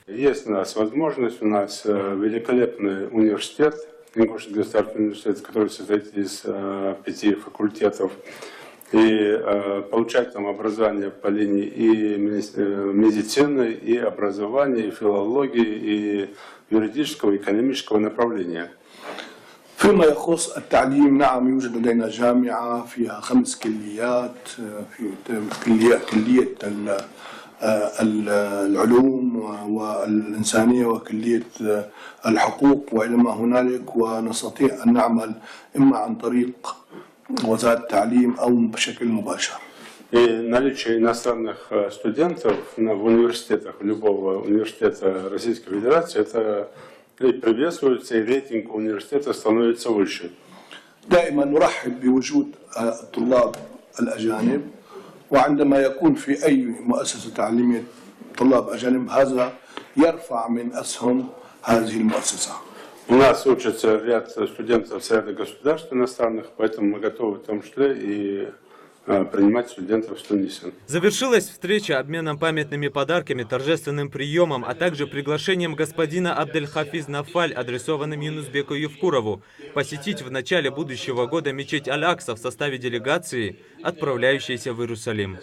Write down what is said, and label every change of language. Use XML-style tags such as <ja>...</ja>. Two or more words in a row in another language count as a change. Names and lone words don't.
<ru>Есть у нас возможность, у нас великолепный университет, Ингушетский государственный университет, который состоит из 5 факультетов, и получать там образование по линии и медицины, и образования, и филологии, и юридического, и экономического направления.</ru> <ar>فيما يخص التعليم نعم يوجد لدينا جامعة فيها 5 كليات في كلية العلوم والإنسانية وكلية الحقوق وإلى ما هنالك ونستطيع أن نعمل إما عن طريق وزارة التعليم أو بشكل مباشر.</ar> <ru>И наличие иностранных студентов в университетах, любого университета Российской Федерации, это и приветствуется, и рейтинг университета становится выше.</ru> <ar>دائما نرحب بوجود الطلاب الأجانب وعندما يكون في أي مؤسسة تعليمية طلاب أجانب هذا يرفع من أسهم هذه المؤسسة.</ar> <ru>У нас учатся ряд студентов с ряда государств иностранных, поэтому мы готовы в том числе и принимать студентов с Туниса. Завершилась встреча обменом памятными подарками, торжественным приемом, а также приглашением господина Абдель-Хафиз Нафаль, адресованным Юнусбеку Евкурову, посетить в начале будущего года мечеть Аль-Акса в составе делегации, отправляющейся в Иерусалим.</ru>